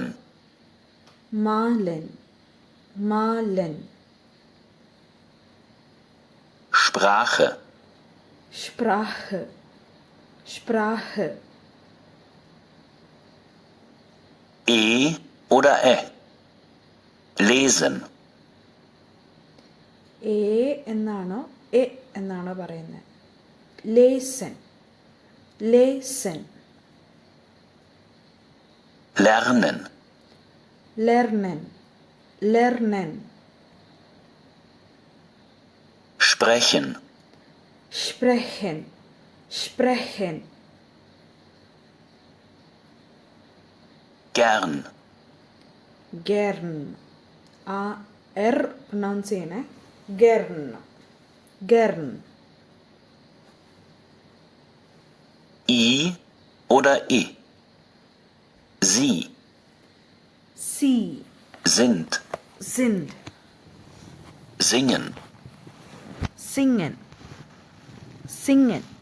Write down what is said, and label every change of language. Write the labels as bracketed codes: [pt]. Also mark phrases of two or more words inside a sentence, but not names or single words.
[de] Malen, malen. Sprache. Sprache, Sprache. E oder Ä? Lesen. [ml] എ എന്നാണോ എ എന്നാണോ പറയുന്നത്? [de] lesen, lesen. Lernen. lernen, lernen. Sprechen. Sprechen, sprechen. Gern. Gern. [ml] ആ എർ പ്രൊനൗൺസ് ചെയ്യണേ. [de] gern, gern. I oder I? Sie. Sie, Sind. sind. Singen. Singen, singen.